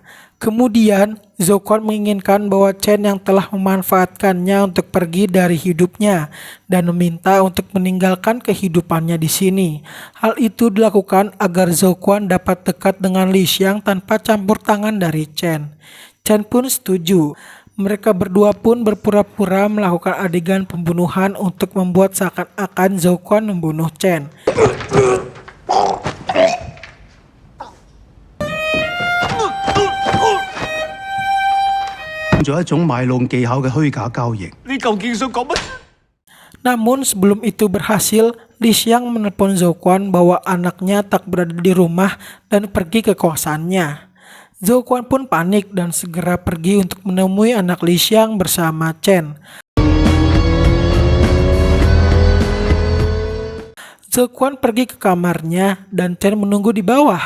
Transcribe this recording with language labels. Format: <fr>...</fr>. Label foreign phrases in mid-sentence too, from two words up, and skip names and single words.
<id>Kemudian, Zhao Quan menginginkan bahwa Chen yang telah memanfaatkannya untuk pergi dari hidupnya dan meminta untuk meninggalkan kehidupannya di sini. Hal itu dilakukan agar Zhao Quan dapat dekat dengan Li Xiang tanpa campur tangan dari Chen. Chen pun setuju. Mereka berdua pun berpura-pura melakukan adegan pembunuhan untuk membuat seakan-akan Zhao Quan membunuh Chen.</id> <yue>咗一種賣弄技巧嘅虛假交易。你究竟想講乜？</yue> <id>Namun sebelum itu berhasil, Li Xiang menelpon Zhao Quan bahwa anaknya tak berada di rumah dan pergi ke kosannya. Zhao Quan pun panik dan segera pergi untuk menemui anak Li Xiang bersama Chen. Zhao Quan pergi ke kamarnya dan Chen menunggu di bawah.</id>